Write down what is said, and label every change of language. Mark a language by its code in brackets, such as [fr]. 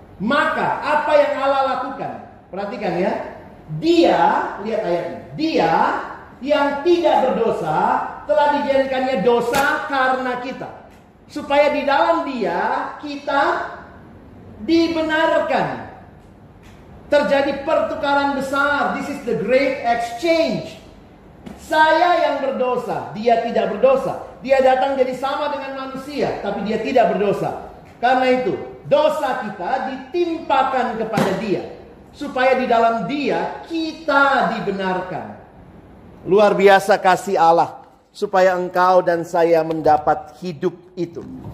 [id] Maka apa yang Allah lakukan? Perhatikan ya. Dia, lihat ayatnya. Dia yang tidak berdosa telah dijadikannya dosa karena kita, supaya di dalam dia kita dibenarkan. Terjadi pertukaran besar. [en] This is the great exchange. [id] Saya yang berdosa, dia tidak berdosa. Dia datang jadi sama dengan manusia, tapi dia tidak berdosa. Karena itu, dosa kita ditimpakan kepada dia, supaya di dalam dia kita dibenarkan. Luar biasa kasih Allah, supaya engkau dan saya mendapat hidup itu.